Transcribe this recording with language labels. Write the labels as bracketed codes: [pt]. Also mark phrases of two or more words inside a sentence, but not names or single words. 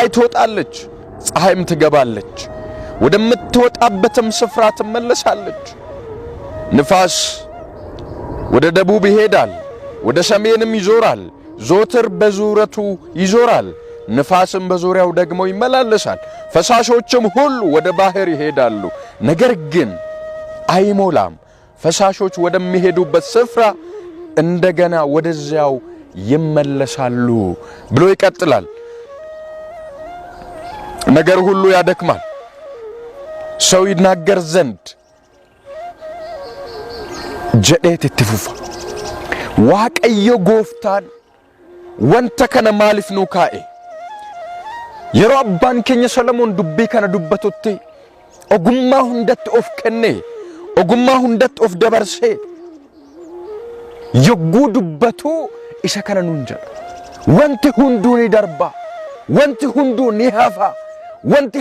[am] ትወጣለች ፀሐይም ትገባለች ወደምትወጣበትም ስፍራ ትመለሳለች። ንፋስ ወደ ደቡብ ይሄዳል ወደ ሰሜንም ይዞራል ዞትር በዙረቱ ይዞራል ንፋስም በዙሪያው ደግሞ ይመላለሳል ፈሳሾችም ሁሉ ወደ ባህር ይሄዳሉ ነገር ግን አይሞላም ፈሳሾች ወደሚሄዱበት ስፍራ እንደገና ወደዚያው ይመለሳሉ ብሎ ይቀጥላል። ነገር ሁሉ ያደክማል ሰው ይናገር ዘንድ ጀዴት ትፉፋ [om] waaqayyo gooftaan wanta kana maaliif nu kaa'e yeroo abbaan keenya Solomoon dubbii kana dubbatutti ogummaa hundatti of kenne ogummaa hundatti of dabarsee yogguu dubbatu isa kana nuun jedha wanti hunduu ni darba wanti hunduu ni hafa wanti